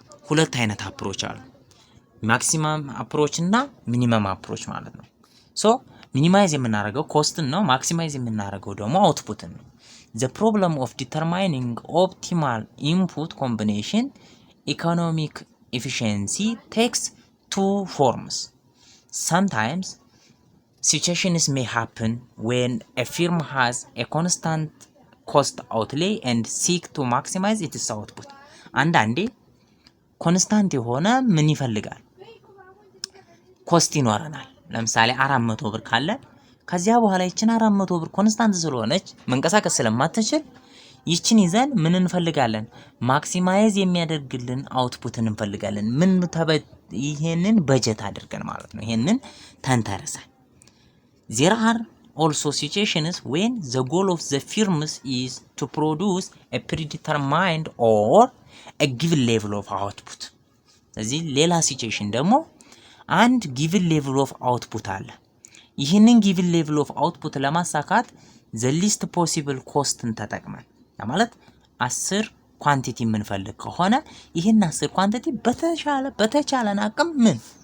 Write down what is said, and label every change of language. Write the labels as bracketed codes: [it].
[am] ሁለት አይነት አፕሮች አሉ። ማክሲመም አፕሮች እና ሚኒመም አፕሮች ማለት ነው። ሶ ሚኒማይዝ የምናደርገው ኮስትን ነው። ማክሲማይዝ የምናደርገው ደግሞ አውትፑትን ነው። [en] the problem of determining optimal input combination economic efficiency takes two forms. Sometimes situations may happen when a firm has a constant cost outlay and seek to maximize its output. [am] አንዳንዴ ኮንስታንት የሆነ ምን ይፈልጋል? ኮስት ይኖረናል። ለምሳሌ 400 ብር ካለ ከዚያ በኋላ ይችን 400 ብር ኮንስታንት ስለሆነች መንቀሳቀስ ስለማትችል ይችን ይዘን ምን እንፈልጋለን? ማክሲማይዝ የሚያደርግልን አውትፑትን እንፈልጋለን። ይሄንን በጀት አድርገን ማለት ነው። ይሄንን ተንተርሰን [en] there are also situations when the goal of the firms is to produce a predetermined or a given level of output. [am] ስለዚህ ሌላ ሲቹዌሽን ደግሞ አንድ ጊቭን ሌቭል ኦፍ አውትፑት አለ። ይህንን ጊቭን ሌቭል ኦፍ አውትፑት ለማሳካት ዘ ሊስት ፖሲብል ኮስትን ተጠቅመን ማለት 10 ኳንቲቲ የምንፈልግ ከሆነ ይህን 10 ኳንቲቲ በተቻለን አቅም ምን